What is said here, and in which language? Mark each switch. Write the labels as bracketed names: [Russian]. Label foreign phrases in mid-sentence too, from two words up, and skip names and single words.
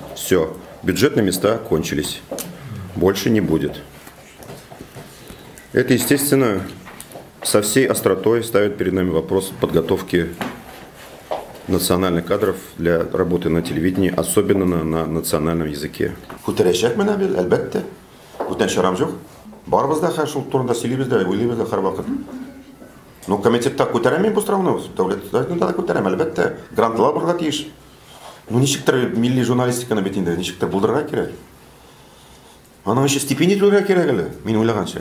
[Russian] Все, бюджетные места кончились. Больше не будет. Это, естественно, со всей остротой ставит перед нами вопрос подготовки национальных кадров для работы на телевидении, особенно на национальном языке. [Tatar] Барыбызда хәшул турында сөйлибез дә, уйлыйбыз да һәрвакыт. Ну, комитетта күтәрәм бу сорауны, дәүләттә дә күтәрәм, әлбәттә. Грантлар булырга тиеш. Ну, ничектер милли журналистиканы бит инде, ничектер булдырырга кирәк. Аның өчен стипендия түләргә кирәк әле, мин уйлаганча.